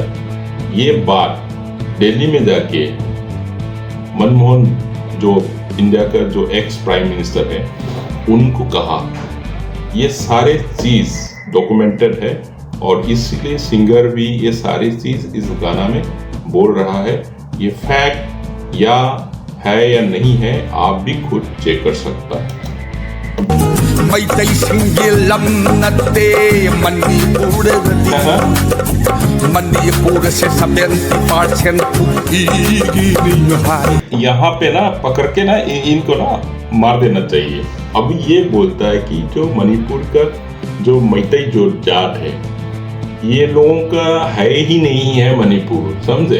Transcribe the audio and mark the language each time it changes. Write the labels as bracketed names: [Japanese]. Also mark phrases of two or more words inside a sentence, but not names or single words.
[Hindi] ये बात दिल्ली में जाके मनमोहन जो इंडिया का जो [English] ex prime minister [Hindi] है उनको कहा। ये सारे चीज डॉक्यूमेंटेड है और इसलिए सिंगर भी ये सारी चीज इस गाना में बोल रहा है। ये फैक्ट या है या नहीं है आप भी खुद चेक कर सकता है। [Manipuri] ꯃꯩꯇꯩꯁꯤꯡꯒꯤ ꯂꯝ ꯅꯠꯇꯦ ꯃꯅꯤꯄꯨꯔꯗꯗꯤ ꯃꯅꯤꯄꯨꯔꯁꯦ 70% [Hindi] कुकीगिरी है। यहाँ पे ना पकड़ के ना इनको ना मार देना चाहिए। अब ये बोलता है कि जो मणिपुर का जो मैतई जो जात है ये लोगों का है ही नहीं है मणिपुर, समझे।